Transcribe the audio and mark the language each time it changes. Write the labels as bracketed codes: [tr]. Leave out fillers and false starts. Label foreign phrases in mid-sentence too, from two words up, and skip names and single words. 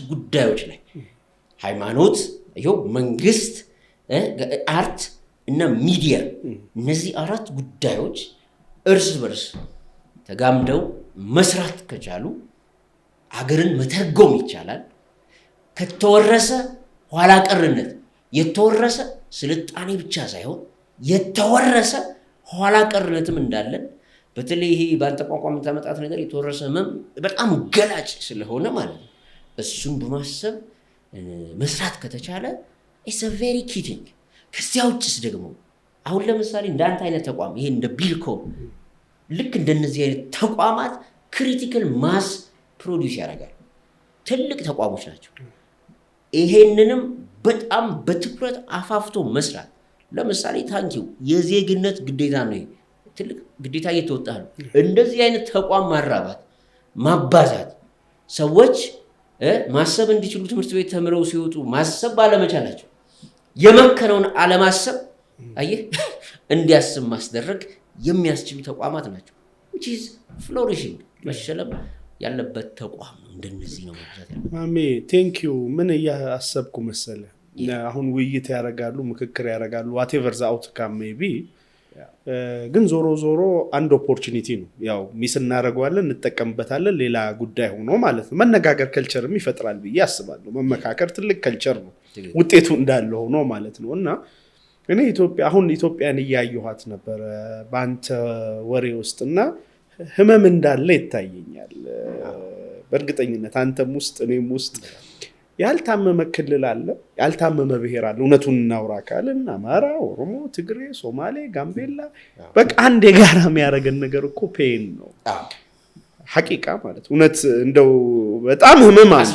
[am] ጉዳዮች ላይ ሃይማኖት፣ መንግስት፣ አርት እና ሚዲያ እነዚህ 4 ጉዳዮች እርስ በርስ ተጋምደው መስራት ከቻሉ አገርን መተርጎም ይቻላል። ከተወረሰ ኋላ ቀርነት የተወረሰ ስልጣኔ ብቻ ሳይሆን የተወረሰ ኋላ ቀርነትም እንዳለን በተለይ ይሄ በአንተ ቋንቋ የምታመጣት ነገር የተወረሰ ህመም በጣም ገላጭ ስለሆነ ማለት ነው። እሱን በማሰብ መስራት ከተቻለ [en] it's a very key thing። [am] ከዚያ ውጭስ ደግሞ አሁን ለምሳሌ እንዳንተ አይነት ተቋም ይሄ እንደ ቢልኮ ልክ እንደነዚህ አይነት ተቋማት [en] critical mass produce [am] ያደርጋል። ትልቅ ተቋሞች ናቸው። ይሄንንም በጣም በትኩረት አፋፍቶ መስራት ለምሳሌ ታንኪው የዜግነት ግዴታ ነው። ትልቅ ግዴታ እየተወጣ ነው። እንደዚህ አይነት ተቋም ማራባት ማባዛት ሰዎች ማሰብ እንዲችሉ ትምህርት ቤት ተምረው ሲወጡ ማሰብ ባለመቻላቸው የመከነውን አለማሰብ አየህ እንዲያስብ ማስደረግ የሚያስችሉ ተቋማት ናቸው። [en] which is flourishing [am] መሸለም ያለበት ተቋም ነው። እንደነዚህ ነው ማለት ነው። ማሜ [en] thank you። [am] ምን እያሰብኩ መሰለ አሁን ውይይት ያደርጋሉ ምክክር ያደርጋሉ [en] whatever the outcome may be [am] ግን ዞሮ አንድ ኦፖርቹኒቲ ነው። ያው ሚስ እናደርገዋለን እንጠቀምበታለን ሌላ ጉዳይ ሆኖ ማለት ነው። መነጋገር ከልቸርም ይፈጥራል ብዬ አስባለሁ። መመካከር ትልቅ ከልቸር ነው ውጤቱ እንዳለ ሆኖ ማለት ነው። እና እኔ ኢትዮጵያን እያየኋት ነበር በአንተ ወሬ ውስጥና ህመም እንዳለ ይታየኛል። በእርግጠኝነት አንተም ውስጥ እኔም ውስጥ ያልታመመ ክልል አለ፣ ያልታመመ ብሔር አለ። እውነቱን እናውራ ካልን አማራ፣ ኦሮሞ፣ ትግሬ፣ ሶማሌ፣ ጋምቤላ በቃ አንድ የጋራ የሚያደርገን ነገር እኮ ፔን ነው። ሐቂቃ ማለት እውነት እንደው በጣም ህመም አለ